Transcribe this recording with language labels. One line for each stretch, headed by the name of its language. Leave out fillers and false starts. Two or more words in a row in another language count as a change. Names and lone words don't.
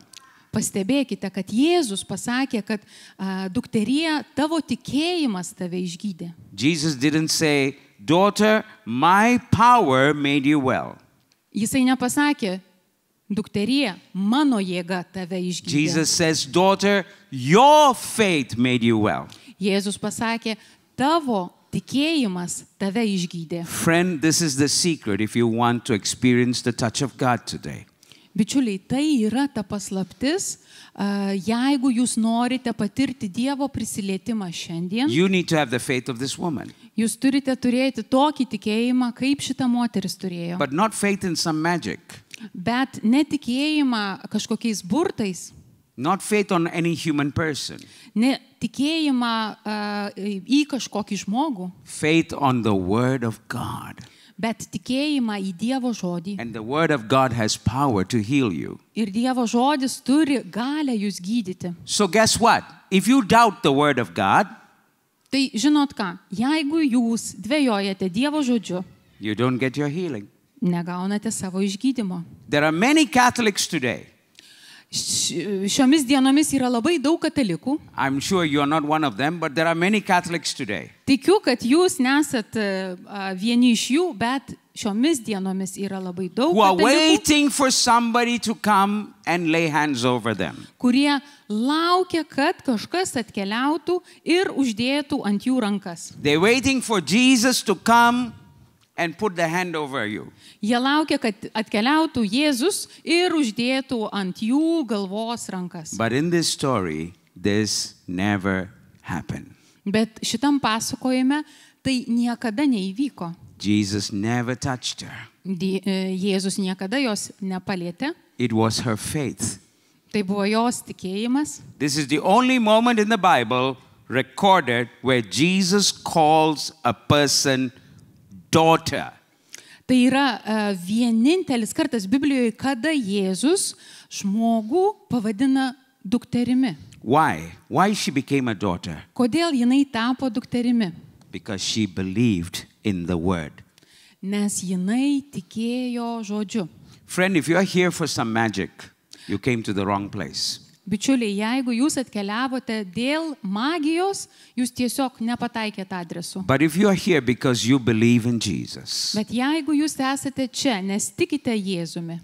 Lithuanian: Pastebėkite, kad Jėzus pasakė, kad dukterie, tavo tikėjimas tave išgydė.
English: Jesus didn't say, daughter, my power made you well.
Lithuanian: Jisai nepasakė, dukterie, mano jėga tave išgydė.
English: Jesus says, daughter, your faith made you well.
Lithuanian: Jėzus pasakė, tavo tikėjimas tave išgydė.
English: Friend, this is the secret if you want to experience the touch of God today.
Lithuanian: Bičiuliai, tai yra ta paslaptis, jeigu jūs norite patirti Dievo prisilietimą šiandien,
English: You need to have the faith of this woman,
Lithuanian: jūs turite turėti tokį tikėjimą, kaip šita moteris turėjo.
English: but not faith in some magic,
Lithuanian: Bet netikėjimą kažkokiais burtais,
English: not faith on any human person,
Lithuanian: ne tikėjimą į kažkokį žmogų,
English: faith on the Word of God.
Lithuanian: bet tikėjimą į Dievo žodį.
English: And the Word of God has power to heal you.
Lithuanian: Ir Dievo žodis turi galę jūs gydyti.
English: So guess what? If you doubt the Word of God,
Lithuanian: Tai žinot ką, jeigu jūs dvejojate Dievo žodžiu,
English: you don't get your healing.
Lithuanian: negaunate savo išgydymo.
English: There are many Catholics today.
Lithuanian: Šiomis dienomis yra labai daug katalikų.
English: I'm sure you're not one of them, but there are many Catholics today
Lithuanian: Tikiu, kad jūs nesat vieni iš jų, bet šiomis dienomis yra labai daug
English: who are
Lithuanian: katalikų,
English: waiting for somebody to come and lay hands over them.
Lithuanian: kurie laukia, kad kažkas atkeliautų ir uždėtų ant jų rankas.
English: They're waiting for Jesus to come and put the hand over you.
Lithuanian: Jie laukia, kad atkeliautų Jėzus ir uždėtų ant jų galvos rankas.
English: But in this story, this never happened.
Lithuanian: Bet šitam pasakojime tai niekada neįvyko.
English: Jesus never touched her.
Lithuanian: Jėzus niekada jos nepalietė.
English: It was her faith.
Lithuanian: Tai buvo jos tikėjimas.
English: This is the only moment in the Bible recorded where Jesus calls a person daughter.
Lithuanian: Tai yra vienintelis kartas Biblijoje, kada Jėzus žmogų pavadina dukterimi.
English: Why? Why she became a daughter?
Lithuanian: Kodėl jinai tapo dukterimi?
English: Because she believed in the word.
Lithuanian: Nes jinai tikėjo žodžiu.
English: Friend, if you are here for some magic, you came to the wrong place.
Lithuanian: Bičiuliai, jeigu jūs atkeliavote dėl magijos, jūs tiesiog nepataikėte adresu.
English: But if you are here because you believe in Jesus,
Lithuanian: Bet jeigu jūs esate čia, nes tikite Jėzumi,